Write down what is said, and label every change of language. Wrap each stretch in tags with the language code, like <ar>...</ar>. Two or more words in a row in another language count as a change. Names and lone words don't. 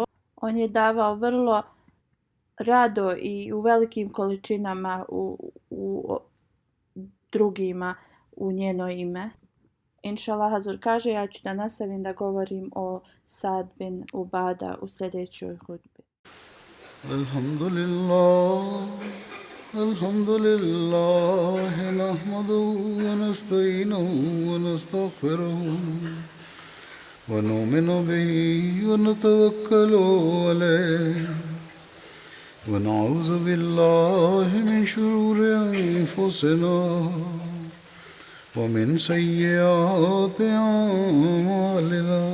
<bs>On je davao vrlo rado i u velikim količinama u drugima u njeno ime. Inšallah Hazur kaže, ja ću da nastavim da govorim o Sad bin Ubada u sljedećoj hudbi.</bs> <ar>الحمد لله، نحمده ونستعينه ونستغفره ونؤمن به ونتوكل عليه ونعوذ بالله من شرور أنفسنا ومن سيئات أعمالنا.</ar>